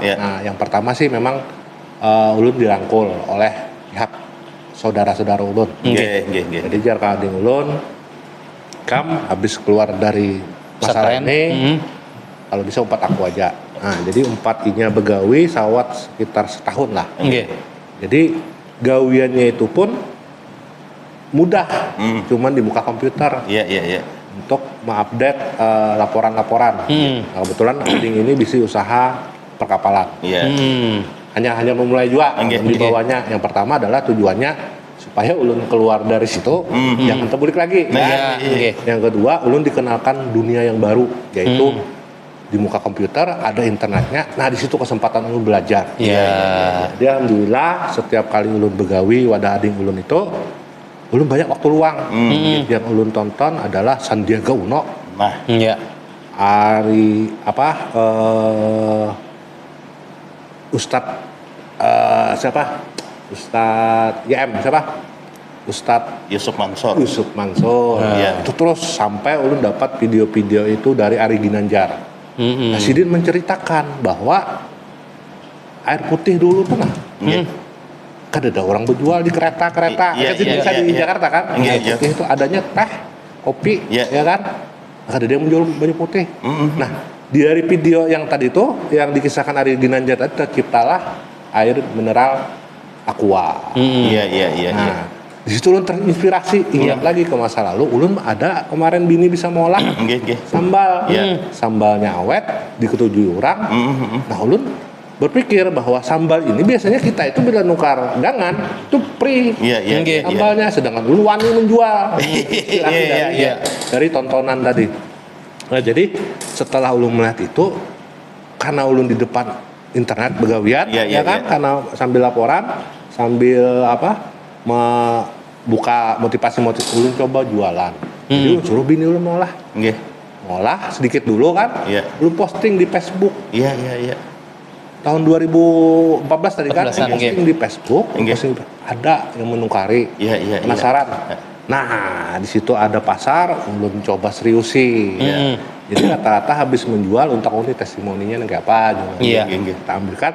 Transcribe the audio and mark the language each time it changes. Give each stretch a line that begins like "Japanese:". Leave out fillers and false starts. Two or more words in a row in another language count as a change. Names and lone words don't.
Banjar: Nah, yang pertama sih memang ulun dirangkul oleh pihak saudara-saudara ulun. Jadi jar kading ulun habis keluar dari masalah ini, kalau bisa umpat aku aja. Nah, jadi umpatinya begawi sawat sekitar setahun lah. Jadi gawiannya itu pun mudah, cuman di muka komputer. Untuk mengupdate laporan-laporan. Nah, kebetulan ading ini bisa usaha perkapalan. Hanya memulai juga di bawahnya. Yang pertama adalah tujuannya supaya ulun keluar dari situ, jangan terbalik lagi. Yang kedua, ulun dikenalkan dunia yang baru, yaitu di muka komputer ada internetnya. Nah, di situ kesempatan ulun belajar. Jadi alhamdulillah setiap kali ulun begawi wadah ading ulun itu, ulun banyak waktu luang. Yang ulun tonton adalah Sandiaga Uno. Ustadz Yusuf Mansur. Itu terus sampai ulun dapat video-video itu dari Ari Ginanjar. Nah, Sidin menceritakan bahwa air putih dulu tuh kan ada orang berjual di kereta bisa di Jakarta kan. Air putih itu adanya teh, kopi, ya kan. Ada dia menjual banyak putih. Nah, dari video yang tadi itu yang dikisahkan Ari Ginanjar tadi terciptalah air mineral Aqua. Nah, di situ ulun terinspirasi. Ingat lagi ke masa lalu, ulun ada kemarin bini bisa ngolah sambal. Sambalnya awet, diketujui orang. Nah, ulun berpikir bahwa sambal ini biasanya kita itu bila nukar gangan itu free sambalnya, sedangkan ulun wani menjual. Dari tontonan tadi. Nah, jadi setelah ulun melihat itu, karena ulun di depan internet begawian, karena sambil laporan, sambil buka motivasi ulun coba jualan. Jadi ulun suruh bini ulun ngolah sedikit dulu kan, ulun posting di Facebook. Tahun 2014 tadi kan, posting di Facebook, ada yang menukari, penasaran. Nah, di situ ada pasar, ulun coba seriusi. Jadi rata-rata habis menjual untak-untik testimoninya kayak apa kita ambilkan.